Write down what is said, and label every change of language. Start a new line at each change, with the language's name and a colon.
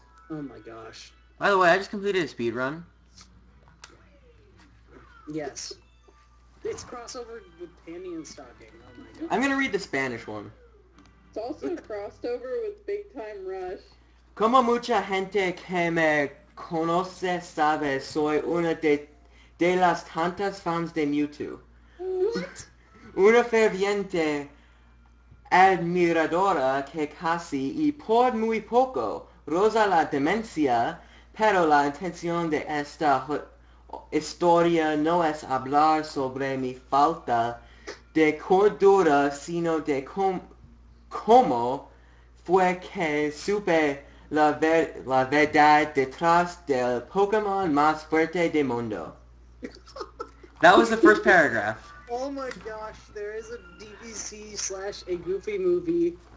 English: Oh my gosh. By the way, I just completed a speed run. Yes. It's crossover with Panty and Stocking. Oh my god. I'm gonna read the Spanish one. It's also crossed over with Big Time Rush.
Spanish: Como mucha gente que me conoce sabe, soy una de las tantas fans de Mewtwo.
English: What?
Spanish: Una ferviente admiradora que casi y por muy poco roza la demencia, pero la intención de esta historia no es hablar sobre mi falta de cordura, sino de cómo fue que supe la verdad detrás del Pokémon más fuerte del mundo.
English: That was the first paragraph. Oh my gosh, there is a DVC / a Goofy movie.